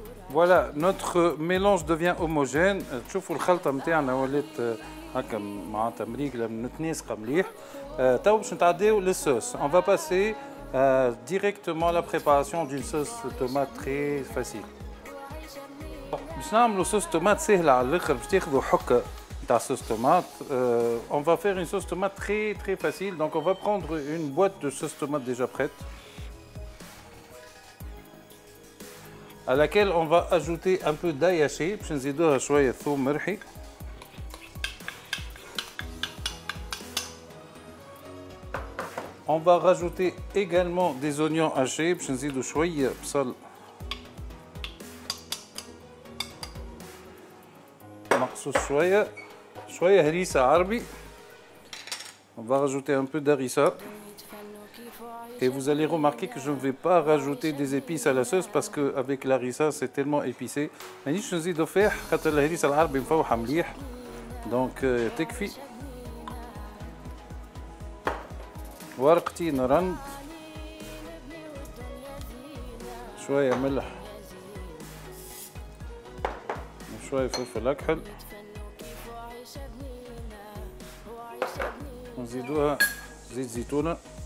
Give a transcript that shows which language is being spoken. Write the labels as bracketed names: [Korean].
[French] Voilà, notre mélange devient homogène. [Arabic] تشوفوا الخلطة نتاعنا ولات هكا معناتها مريقلة متناسقة مليح. تو باش نتعداو للصوص. [French] On va passer directement à la préparation d'une sauce tomate très facile. [Arabic] باش نعملوا صوص tomate سهلة على الآخر باش تاخذوا حكة نتاع صوص tomate. [French] On va faire une sauce tomate très facile. Donc on va prendre une boîte de sauce tomate déjà prête, à laquelle on va ajouter un peu d'ail haché [Arabic] باش نزيدوها شوية ثوم مرحي. [French] On va rajouter également des oignons hachés [Arabic] باش نزيدو شوية بصل مقصوص شوية هريسة عربي. [French] On va rajouter un peu d'harissa. Et vous allez remarquer que je ne vais pas rajouter des épices à la sauce parce qu'avec l'harissa c'est tellement épicé. [Arabic] مانيش نزيدو فيح خاطر الهريسة العربي مفوحة مليح. Donc تكفي. ورقتين رند، شوية ملح وشوية فلفل أكحل، ونزيدوها زيت زيتونة.